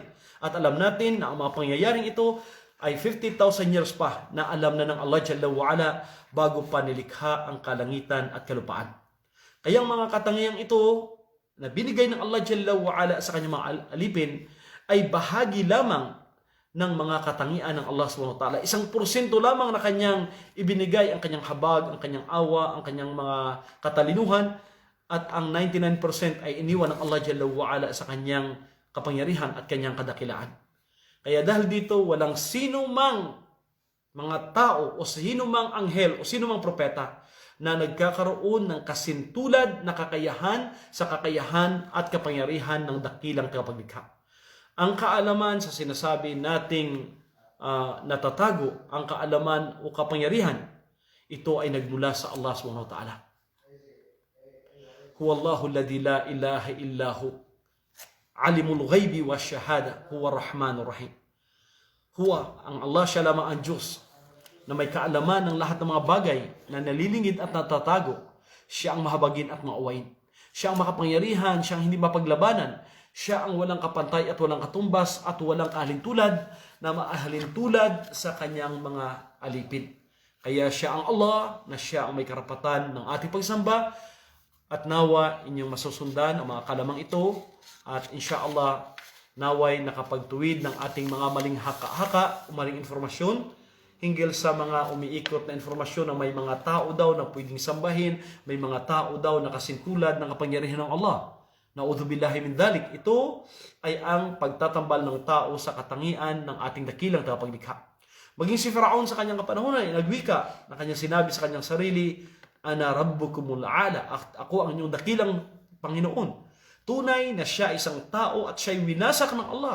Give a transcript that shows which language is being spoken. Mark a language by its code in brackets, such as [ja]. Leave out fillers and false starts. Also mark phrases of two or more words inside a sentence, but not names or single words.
[tl] At alam natin na ang mga pangyayaring ito ay 50,000 years pa na alam na ng Allah [ar] جل وعلا [tl] bago pa nilikha ang kalangitan at kalupaan. Kaya ang mga katangiang ito na binigay ng Allah [ar] جل وعلا [tl] sa kanyang mga alipin ay bahagi lamang ng mga katangian ng Allah [ar] سبحانه وتعالى. [tl] 1% lamang na kanyang ibinigay, ang kanyang habag, ang kanyang awa, ang kanyang mga katalinuhan, at ang 99% ay iniwan ng Allah [ar] جل وعلا [tl] sa kanyang kapangyarihan at kanyang kadakilaan. Kaya dahil dito, walang sino mang mga tao o sino mang anghel o sino mang propeta na nagkakaroon ng kasintulad na kakayahan sa kakayahan at kapangyarihan ng dakilang tagapaglikha. Ang kaalaman sa sinasabi nating natatago, ang kaalaman o kapangyarihan, ito ay nagmula sa Allah [ar] سبحانه وتعالى. هو الله الذي لا إله إلا هو عالم الغيب والشهادة هو الرحمن الرحيم. Huwa, [tl] ang Allah, siya lamang ang Diyos na may kaalaman ng lahat ng mga bagay na nalilingid at natatago. Siya ang mahabagin at maawain. Siya ang makapangyarihan, siya ang hindi mapaglabanan. Siya ang walang kapantay at walang katumbas at walang kahalintulad na maahalintulad sa kanyang mga alipin. Kaya siya ang Allah na siya ang may karapatan ng ating pagsamba, at nawa inyong masusundan ang mga kalamang ito, at insyaallah naway nakapagtuwid ng ating mga maling haka-haka o maling informasyon hinggil sa mga umiikot na informasyon na may mga tao daw na pwedeng sambahin, may mga tao daw na kasintulad ng kapangyarihan ng Allah. [ar] نعوذ بالله من ذلك. [tl] Ito ay ang pagtatambal ng tao sa katangian ng ating dakilang tagapaglikha. Maging si Faraon sa kanyang kapanahunan ay nagwika na kanyang sinabi sa kanyang sarili, [ar] أنا ربكم الأعلى, [tl] ako ang inyong dakilang Panginoon. Tunay na siya isang tao at siya'y winasak ng Allah.